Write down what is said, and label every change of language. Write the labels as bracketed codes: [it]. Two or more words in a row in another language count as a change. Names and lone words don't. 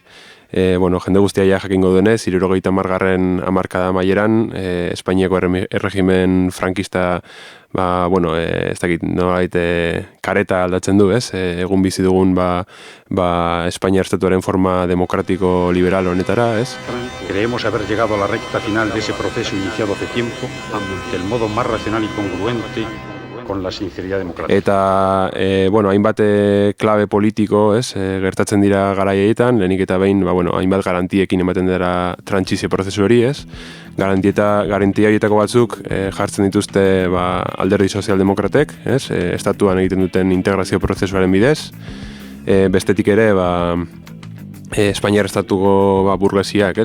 [eu] Jende guztia jakingo duenez, 70garren hamarkada amaieran, Espainiako erregimen frankista, ez dakit, nolabait kareta aldatzen du, ez? Egun bizi dugun, Espainia estatuaren forma demokratiko liberal honetara, ez? [es] Creemos haber llegado a la recta final de ese proceso iniciado hace tiempo, del modo más racional y congruente con la sinceridad democrática. [eu] Eta, hainbat klabe politiko, ez, gertatzen dira garaietan, lehenik eta behin, hainbat garantiekin ematen dira trantsizio prozesu hori, ez? Garantia horietako batzuk jartzen dituzte alderdi sozialdemokratek, ez? Estatuan egiten duten integrazio prozesuaren bidez. Bestetik ere, Espainiar estatuko burgesiak, ez?